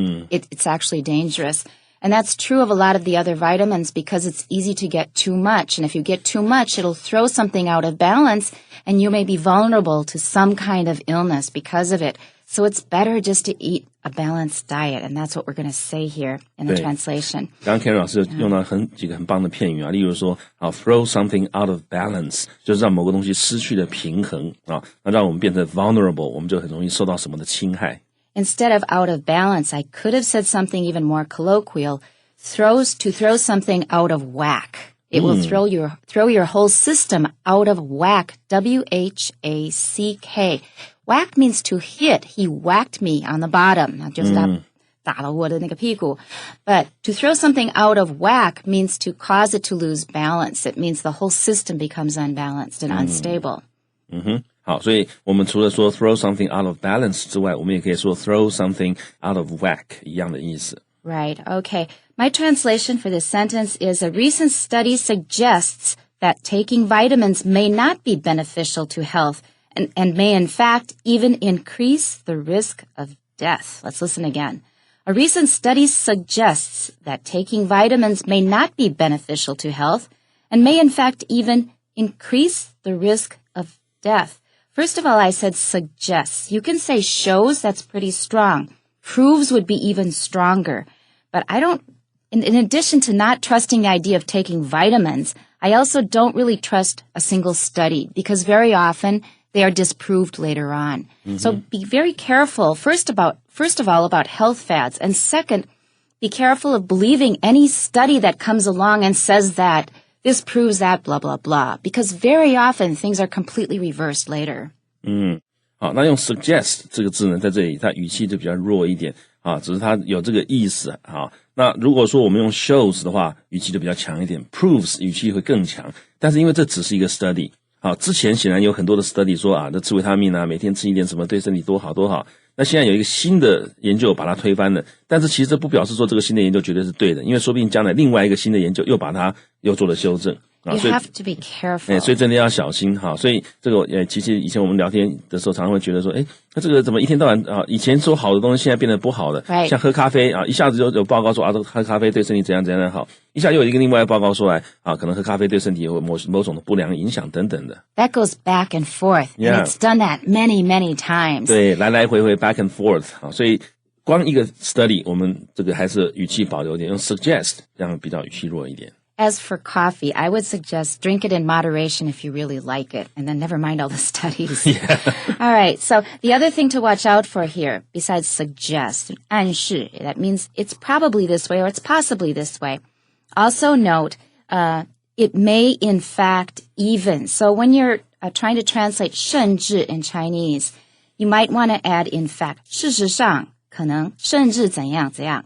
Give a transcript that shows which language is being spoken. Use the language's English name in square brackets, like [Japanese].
[English] It's actually dangerous. And that's true of a lot of the other vitamins because it's easy to get too much. And if you get too much, it'll throw something out of balance and you may be vulnerable to some kind of illness because of it. So it's better just to eat a balanced diet. And that's what we're going to say here in the translation. [Chinese] 刚刚 Karen 老师用了几个很棒的片语例如说 [English] throw something out of balance [Chinese] 就是让某个东西失去了平衡那让我们变成 vulnerable 我们就很容易受到什么的侵害。 [English] Instead of out of balance, I could have said something even more colloquial. To throw something out of whack. It will throw your whole system out of whack. W-H-A-C-K. Whack means to hit. He whacked me on the bottom. [Chinese] 那就是他打了我的那个屁股。 [English] But to throw something out of whack means to cause it to lose balance. It means the whole system becomes unbalanced and unstable. [Chinese] 好，所以我们除了说 [English] throw something out of balance [Chinese] 之外，我们也可以说 [English] throw something out of whack [Chinese] 一样的意思。 [English] Right, okay. My translation for this sentence is a recent study suggests that taking vitamins may not be beneficial to health and may in fact even increase the risk of death. Let's listen again. A recent study suggests that taking vitamins may not be beneficial to health and may in fact even increase the risk of death. First of all, I said suggests. You can say shows, that's pretty strong. Proves would be even stronger. But I don't, in addition to not trusting the idea of taking vitamins, I also don't really trust a single study because very often they are disproved later on. So be very careful, first of all, about health fads. And second, be careful of believing any study that comes along and says that this proves that, blah, blah, blah. Because very often things are completely reversed later. [Chinese] 好，那用 suggest 这个字呢，在这里它语气就比较弱一点啊，只是它有这个意思啊。那如果说我们用 shows 的话，语气就比较强一点 ，proves 语气会更强。但是因为这只是一个 study 啊，之前显然有很多的 study 说啊，这吃维他命啊，每天吃一点什么对身体多好多好。那现在有一个新的研究把它推翻了，但是其实这不表示说这个新的研究绝对是对的，因为说不定将来另外一个新的研究又把它又做了修正。 [English] You have to be careful. [Chinese] 所以真的要小心哈。所以这个其实以前我们聊天的时候，常常会觉得说，那这个怎么一天到晚啊，以前说好的东西，现在变得不好了。 [English] Right. [Chinese] 像喝咖啡啊，一下子就有报告说啊，这个喝咖啡对身体怎样怎样的好，一下又有一个另外的报告说来啊，可能喝咖啡对身体有某种的不良影响等等的。 [English] That goes back and forth. Yeah. And it's done that many, many times. [Chinese] 对，来来回回 [English] back and forth [Chinese] 啊，所以光一个 study， 我们这个还是语气保留一点，用 suggest 这样比较语气弱一点。 [English] As for coffee, I would suggest drink it in moderation if you really like it, and then never mind all the studies. Yeah. All right, so the other thing to watch out for here, besides suggest, 暗示, that means it's probably this way or it's possibly this way. Also note, it may in fact even. So when you're trying to translate 甚至 in Chinese, you might want to add in fact. [Chinese] 事实上，可能，甚至怎样怎样.